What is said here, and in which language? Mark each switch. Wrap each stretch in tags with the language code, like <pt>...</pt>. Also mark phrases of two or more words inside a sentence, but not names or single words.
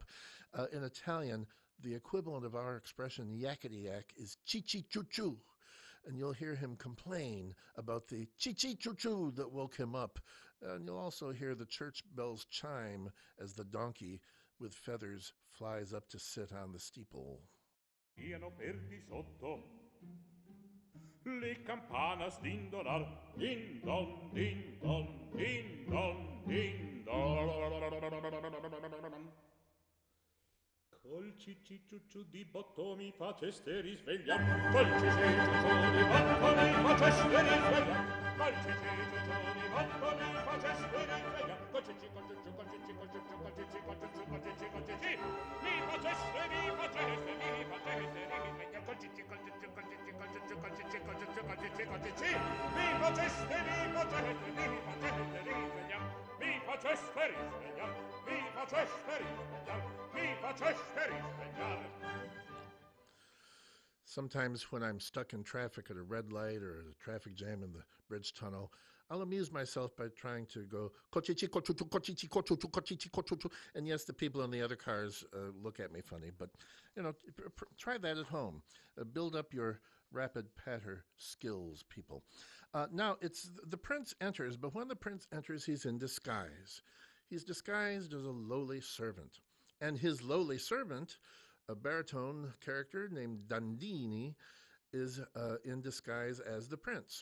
<en>In Italian, the equivalent of our expression yakety yak is chi-chi choo-choo. And you'll hear him complain about the chi-chi choo-choo that woke him up. And you'll also hear the church bells chime as the donkey with feathers flies up to sit on the steeple.</en> <it>Piano per di sotto le campanas dindolar, din don, din don, din don, din don. Col cicciucciu di botto mi faceste risvegliar, col cicciucciu di botto mi faceste risvegliar, col cicciucciu di botto mi faceste risvegliar, col cicci, col cicci, col cicci, col cicci, col cicci, col cicci, col cicci, col cicci, mi faceste risvegliar, col cicci, col cicci, col cicci, col cicci, col cicci, col cicci, col cicci, col cicci, mi faceste risvegliar, mi faceste risvegliar, mi faceste risvegliar, mi faceste risvegliar.</it> <en>Sometimes when I'm stuck in traffic at a red light or a traffic jam in the bridge tunnel, I'll amuse myself by trying to go, kochichi, kochuchu, kochichi, kochuchu, kochichi, kochuchu. And yes, the people in the other cars look at me funny, but, try that at home. Build up your rapid patter skills, people. Now, it's the prince enters, but when the prince enters, he's in disguise. He's disguised as a lowly servant. And his lowly servant, a baritone character named Dandini, is in disguise as the prince.</en>